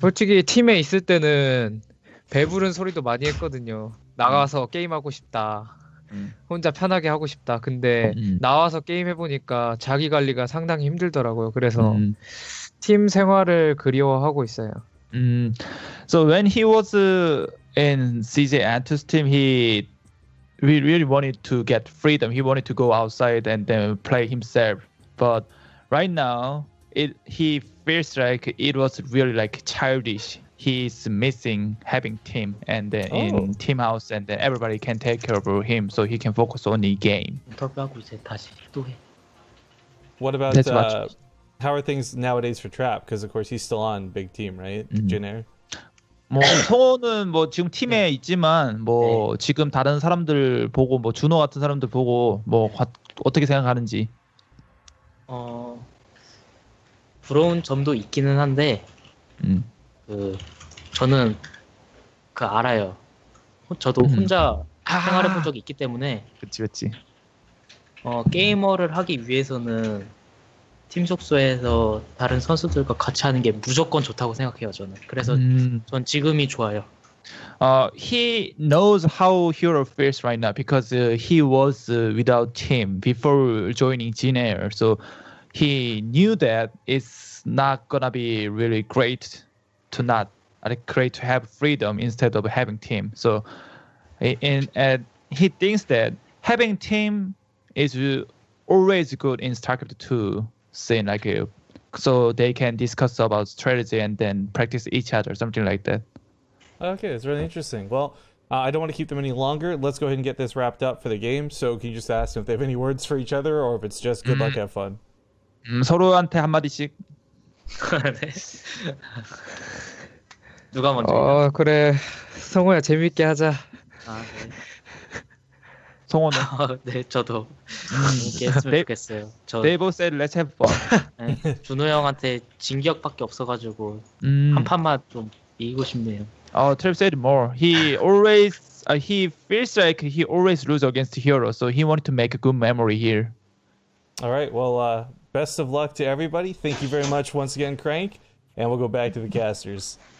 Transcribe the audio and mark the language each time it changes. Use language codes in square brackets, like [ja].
[ko] 솔직히 팀에 있을 때는 배부른 소리도 많이 했거든요. 나가서 게임하고 싶다. 혼자 편하게 하고 싶다. 근데 나와서 게임 해보니까 자기 관리가 상당히 힘들더라고요. 그래서 팀 생활을 그리워하고 있어요. [en] So when he was in CJ Antus team, he really wanted to get freedom. He wanted to go outside and then play himself. But right now, he feels like it was really like childish. He's missing having team and then in team house and then everybody can take care of him so he can focus on the game. [ko] 인터뷰하고 이제 다시 또 해. [en] What about That's much. how are things nowadays for Trap? Because of course he's still on big team, right? Jin Air. [ko] 뭐 성호는 뭐 지금 팀에 있지만 뭐 지금 다른 사람들 보고 뭐 준호 같은 사람들 보고 뭐 어떻게 생각하는지. 부러운 점도 있기는 한데 저는 알아요. 저도 혼자 생활해본 적이 있기 때문에. 그치. 게이머를 하기 위해서는 팀 숙소에서 다른 선수들과 같이 하는 게 무조건 좋다고 생각해요, 저는. 그래서 전 지금이 좋아요. [en] He knows how Hero feels right now because he was without team before joining Jin Air. So he knew that it's not gonna be really great to have freedom instead of having team. So and he thinks that having team is always good in StarCraft 2, saying like so they can discuss about strategy and then practice each other, something like that. Okay, that's really interesting. Well, I don't want to keep them any longer. Let's go ahead and get this wrapped up for the game. So can you just ask them if they have any words for each other or if it's just good luck, have fun? [ko] 서로한테 한 마디씩. 네. 누가 먼저? 그래. 성호야 재밌게 하자. 네. 성호는. 네, 저도 재밌게 했으면 좋겠어요. [en] They both said let's have fun. [ko] 네, 준호 형한테 진 기억밖에 없어가지고 한 판만 좀 이기고 싶네요. [en] Trev said more. He always he feels like he always lose against Hero, so he wanted to make a good memory here. All right. Well, best of luck to everybody. Thank you very much once again, Crank, and we'll go back to the casters.